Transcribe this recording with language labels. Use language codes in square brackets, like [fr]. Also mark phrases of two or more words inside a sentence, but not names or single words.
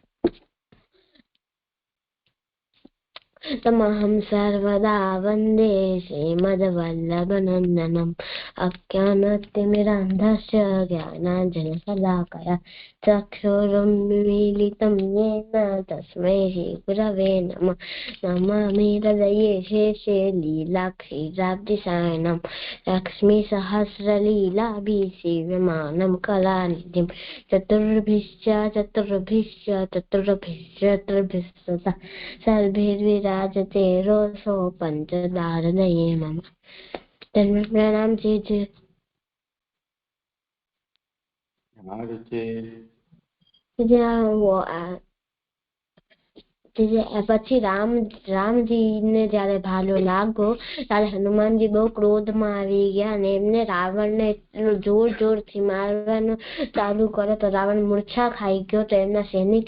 [sa] तमहं सर्वदा वन्दे श्रीमद्वल्लभनन्दनम् अज्ञानतिमिरान्धस्य ज्ञानाञ्जनशलाकया चक्षुरुन्मीलितं येन तस्मै श्रीगुरवे नमः नमामि हृदये शेषे लीलाक्षीराब्धिसायनं लक्ष्मीसहस्रलीलाभिः सेव्यमानं कलानिधिं चतुर्भिश्च सर्वैर्विराजते रोषो पंचदारदये मम तन्मे प्रणाम जी [gu] પછી રામજીને જયારે ભાલો લાગ્યો ત્યારે હનુમાનજી બહુ ક્રોધમાં આવી ગયા અને એમને રાવણને એટલું જોરથી મારવાનું ચાલુ કર્યો તો રાવણ મૂર્છા ખાઈ ગયો તો એમના સૈનિક